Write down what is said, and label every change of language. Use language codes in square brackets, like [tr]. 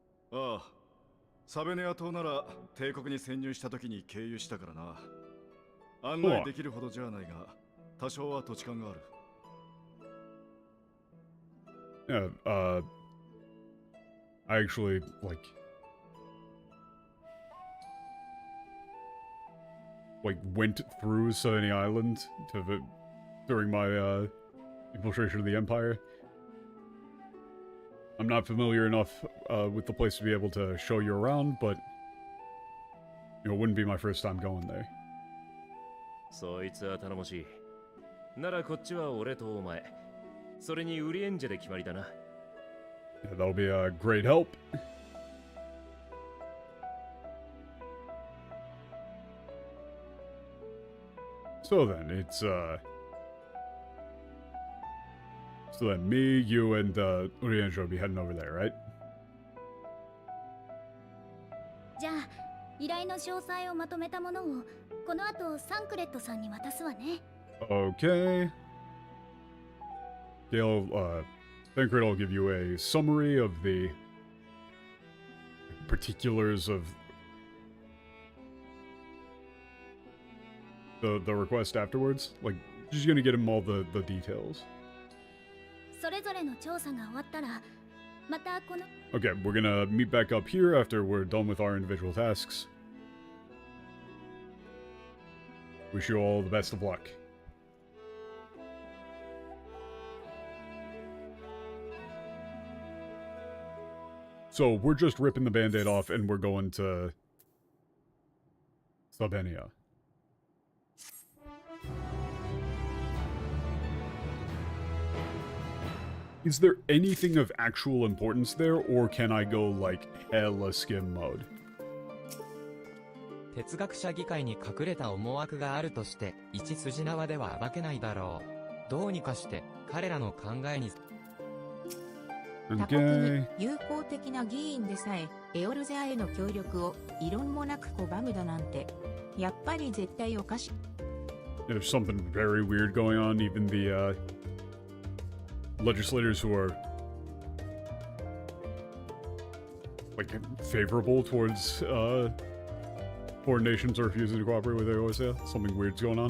[ja] ああ、サベネア島なら帝国に潜入した時に経由したからな。案内できるほどじゃないが、多少は土地勘がある。 [en] Yeah, I actually went through Sabenia Island during my infiltration of the Empire. I'm not familiar enough with the place to be able to show you around, but it wouldn't be my first time going there. [ja] そいつは頼もしい。ならこっちは俺とお前。それにウリエンジェで決まりだな。 [en] Yeah, that'll be a great help. So then, it's so then me, you, and Urienjo will be heading over there, right? [ja] じゃあ依頼の詳細をまとめたものをこの後サンクレットさんに渡すわね。 [en] Okay. Thancred will give you a summary of the particulars of the request afterwards. Like, just gonna get him all the details. [ja] それぞれの調査が終わったらまたこの [en] Okay, we're gonna meet back up here after we're done with our individual tasks. Wish you all the best of luck. So we're just ripping the band-aid off and we're going to Sabenia. Is there anything of actual importance there, or can I go like hella skim mode? [ja] 哲学者議会に隠れた思惑があるとして一筋縄では暴けないだろう。どうにかして彼らの考えに他国に友好的な議員でさえエオルゼアへの協力を異論もなく拒むだなんてやっぱり絶対おかしい。 [en] There's something very weird going on. Even the legislators who are like favorable towards foreign nations are refusing to cooperate with AOSA. Something weird's going on.